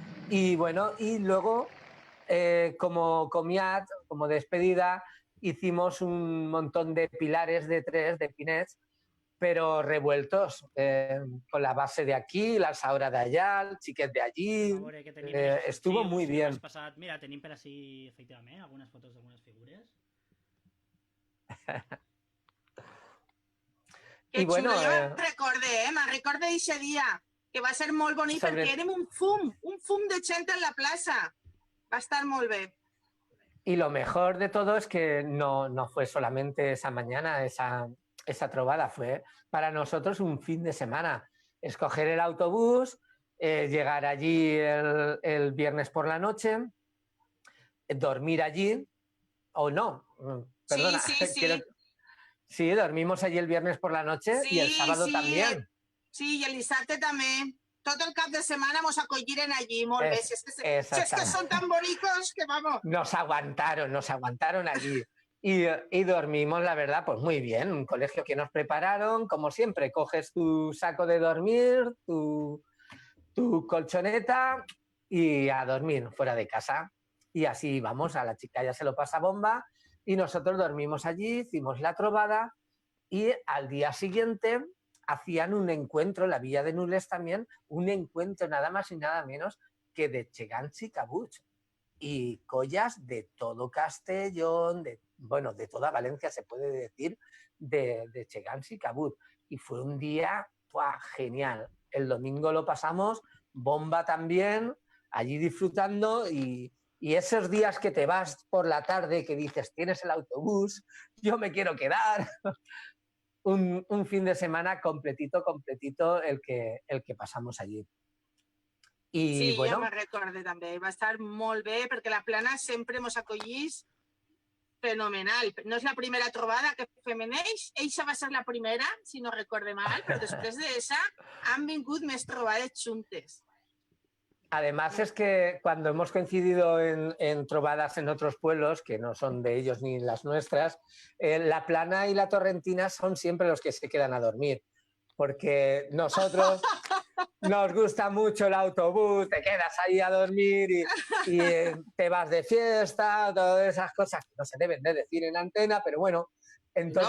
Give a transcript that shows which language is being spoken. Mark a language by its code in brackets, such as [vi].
[es] Y bueno, y luego, como comiat, como despedida, hicimos un montón de pilares de 3, de pinets, pero revueltos, con la base de aquí, [ca] la alçadora d'allà, el xiquet d'allí. [es] Estuvo muy bien. [ca] Mira, tenim per així, efectivament, algunes fotos d'algunes figures. [es] Que bueno, [ca] xulo, jo me'n recorde d'eixe dia, que va ser molt bonic perquè érem un fum de gent en la plaça. Va estar molt bé. [es] Y lo mejor de todo es que no fue solamente esa mañana, esa trovada, fue para nosotros un fin de semana. Escoger el autobús, llegar allí el viernes por la noche, dormir allí, o no, perdona. Sí. Sí, dormimos allí el viernes por la noche y el sábado también. [ca] Sí, i el dissabte també. Tot el cap de setmana mos acolliren allí, molt bé. Si és que són [es] tan bonitos que vamos. Nos aguantaron allí. Y dormimos, la verdad, pues muy bien. Un colegio que nos prepararon, como siempre, coges tu saco de dormir, tu colchoneta y a dormir fuera de casa. Y así vamos, a la chica ya se lo pasa bomba y nosotros dormimos allí, hicimos la trovada y al día siguiente hacían un encuentro, en la Villa de Nules también, un encuentro nada más y nada menos que de Chegans y Cabuts. Y collas de todo Castellón, de toda Valencia se puede decir, de Chegans y Cabut. Y fue un día genial. El domingo lo pasamos bomba también, allí disfrutando y esos días que te vas por la tarde, que dices, tienes el autobús, yo me quiero quedar. Un fin de semana completito el que pasamos allí. [ca] I, sí, bueno, jo me'n recorde també. Va estar molt bé perquè la Plana sempre mos acollís fenomenal. No és la primera trobada que fem en ells. Eixa va ser la primera, si no recorde mal, però després d'eixa han vingut més trobades juntes. [es] Además es que cuando hemos coincidido en trovadas en otros pueblos, que no son de ellos ni las nuestras, la Plana y la Torrentina son siempre los que se quedan a dormir. Porque nosotros nos gusta mucho el autobús, te quedas ahí a dormir y te vas de fiesta, todas esas cosas que no se deben de decir en antena, pero bueno, entonces...